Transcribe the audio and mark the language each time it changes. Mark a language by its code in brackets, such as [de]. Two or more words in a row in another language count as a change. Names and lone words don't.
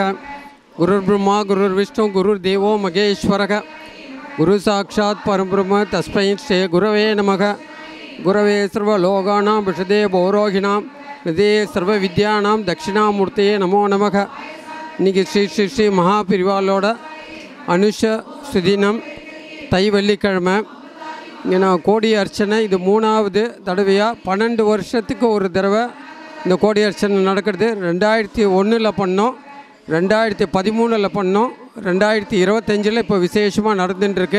[sa] गुरुर्ब्रह्मा गुरुर्विष्णु गुरुर्देवो महेश्वरः। गुरु साक्षात् परब्रह्म तस्मै श्री गुरवे नमः। गुरवे सर्वलोकानां विशदे भौरोहिणां हृदये सर्वविद्यानां दक्षिणामूर्तये नमो नमः। [ta] इन्றைக்கி ஸ்ரீ ஸ்ரீ ஸ்ரீ மகாபிரிவாலோட அனுஷ சுதினம் தை வெள்ளிக்கிழமை. இங்கே நான் கோடி அர்ச்சனை இது 3வது தடவையாக 12 வருஷத்துக்கு ஒரு தடவை இந்த கோடி அர்ச்சனை நடக்கிறது. 2001 பண்ணோம், 2013 பண்ணோம், 2025 இப்போ விசேஷமாக நடந்துட்டுருக்கு.